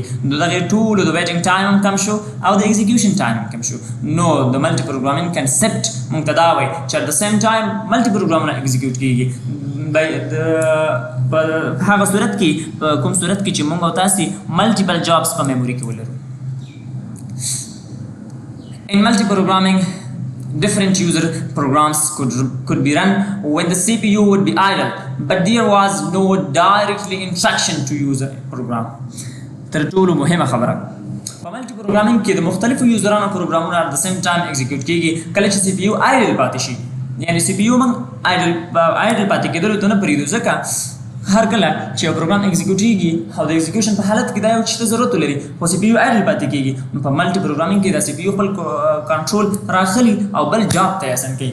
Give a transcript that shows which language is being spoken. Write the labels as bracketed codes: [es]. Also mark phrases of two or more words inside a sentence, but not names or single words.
[ps] نو دغه ټولو د [en] waiting time [ps] هم کم شو او د [en] execution time [ps] هم کم شو. نو د [en] multi programming concept [ps] موږ ته دا وایي چې د [en] same time [ps] ملټي پروګرامونه ایگزیکیوټ کېږي. په هغه صورت کې کوم صورت کې چې موږ او تاسې [en] multiple jobs [ps] په میموري کې ولرو. [en] In multi-programming, different user programs could be run when the CPU would be idle, but there was no directly instruction to user program. [ps] تر ټولو مهمه خبره په [en] multi programming [ps] کې د مختلفو یوزرانو پروګرامونه [en] at the same time [ps] ایگزیکیوټ کېږي کله چې [en] CPU idle [ps] پاتې شي. یعنی سی پی یو موږ آیډل پاتې کېدلو ته نه پرېږدو ځکه هر کله چې یو پروګرام ایگزیکیوټ کېږي او د ایگزیکیوشن په حالت کې دا یو څه ضرورت لري خو [en] CPU idle [ps] پاتې کېږي. په [en] multi programming [ps] کې دا سی پی یو خپل کنټرول راخلي او بل جاب ته اسان کوي.